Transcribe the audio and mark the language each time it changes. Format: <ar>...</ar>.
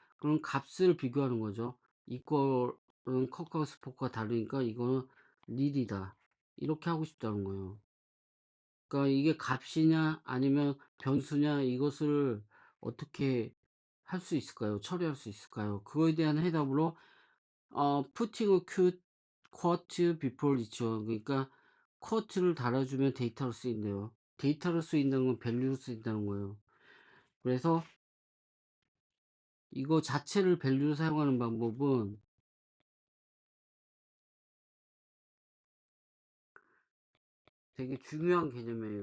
<ko>그럼 값을 비교하는 거죠. 이거는 커크와 스포크가 다르니까 이거는 릴이다. 이렇게 하고 싶다는 거예요. 그러니까 이게 값이냐 아니면 변수냐 이것을 어떻게 할 수 있을까요? 처리할 수 있을까요? 그거에 대한 해답으로</ko> <en>putting a quote before each one.</en> <ko>그러니까 quote를 달아주면 데이터로 쓰인대요. 데이터로 쓰인다는 건 밸류로 쓰인다는 거예요. 그래서 이거 자체를 밸류로 사용하는 방법은 되게 중요한 개념이에요.</ko>